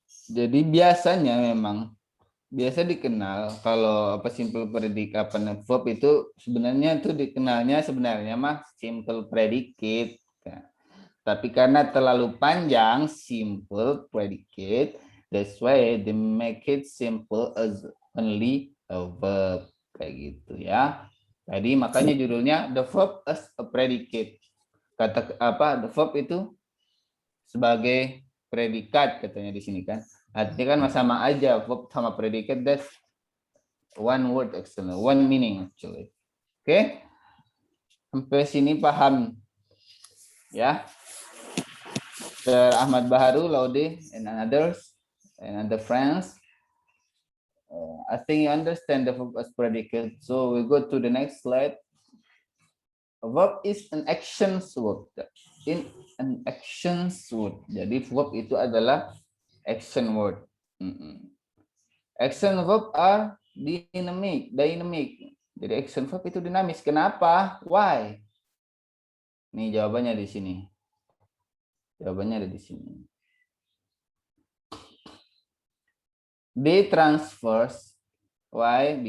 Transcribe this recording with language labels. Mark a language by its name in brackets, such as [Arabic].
[Indonesian] Jadi biasanya memang biasa dikenal kalau apa simple predicate apa verb itu sebenarnya itu dikenalnya sebenarnya mah simple predicate. Tapi karena terlalu panjang [English] simple predicate, that's why they make it simple as only a verb [Indonesian] kayak gitu ya. Jadi makanya judulnya [English] the verb as a predicate. [Indonesian] Kata apa the verb itu sebagai predikat katanya di sini kan. Artinya kan sama aja verb sama predikat, [English] that's one word actually, one meaning actually. Oke. [Indonesian] Sampai sini paham ya. Sir Ahmad Baharu, Laude, [English] and others, and other friends. I think you understand the verb as predicate. So we go to the next slide. A verb is an action word. In an action word. [Indonesian] Jadi verb itu adalah action word. [English] Action verb are dynamic. [Indonesian] Jadi action verb itu dinamis. Kenapa? Why? Nih jawabannya di sini. Jawabannya ada di sini. [English] They transfers. Why?